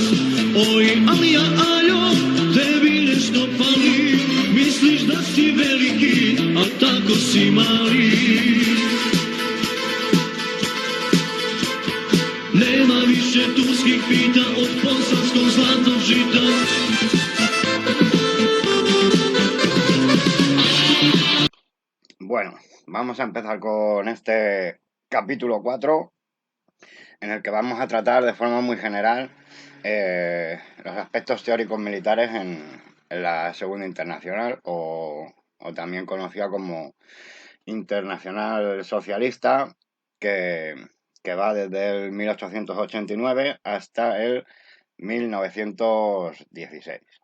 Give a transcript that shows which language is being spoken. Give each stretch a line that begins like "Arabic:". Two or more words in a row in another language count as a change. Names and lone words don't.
Serbian: Oj, aljo, tebi nešto pali, misliš da si veliki, a tako si mali. Nema više turskih pita od bosanskog zlatog žita.
Spanish: Bueno, vamos a empezar con este capítulo 4, en el que vamos a tratar de forma muy general los aspectos teóricos militares en la Segunda Internacional, o también conocida como Internacional Socialista, que va desde el 1889 hasta el 1916.